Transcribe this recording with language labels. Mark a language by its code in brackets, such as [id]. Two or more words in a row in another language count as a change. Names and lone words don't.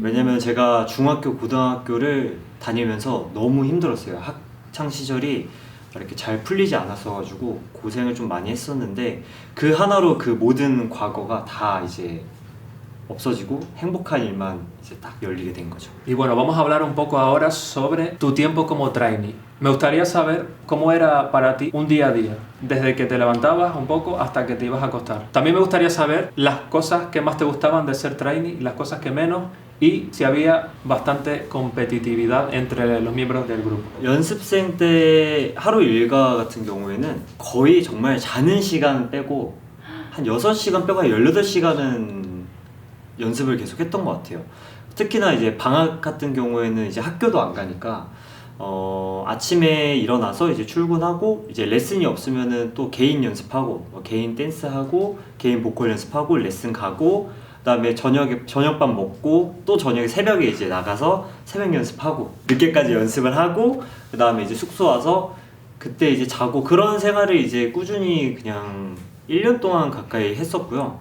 [ko] 왜냐면 제가 중학교, 고등학교를 다니면서 너무 힘들었어요. 학창 시절이 이렇게 잘 풀리지 않았어가지고 고생을 좀 많이 했었는데 그 하나로 그 모든 과거가 다 이제 없어지고 행복한 일만 이제 딱 열리게 된 거죠. [es] Y bueno, vamos a hablar un poco ahora sobre tu tiempo como trainee. Me gustaría saber cómo era para ti un día a día, desde que te levantabas un poco hasta que te ibas a acostar. También me gustaría saber las cosas que más te gustaban de ser trainee, las cosas que menos, y si había bastante competitividad entre los miembros del grupo. [ko] 연습생 때 하루 일과 같은 경우에는 거의 정말 자는 시간 빼고 한 6시간 빼고 한 18시간은 연습을 계속 했던 것 같아요. 특히나 이제 방학 같은 경우에는 이제 학교도 안 가니까 아침에 일어나서 이제 출근하고 이제 레슨이 없으면은 또 개인 연습하고 개인 댄스하고 개인 보컬 연습하고 레슨 가고 그다음에 저녁밥 먹고 또 저녁에 새벽에 이제 나가서 새벽 연습하고 늦게까지 연습을 하고 그다음에 이제 숙소 와서 그때 이제 자고 그런 생활을 이제 꾸준히 그냥 1년 동안 가까이 했었고요.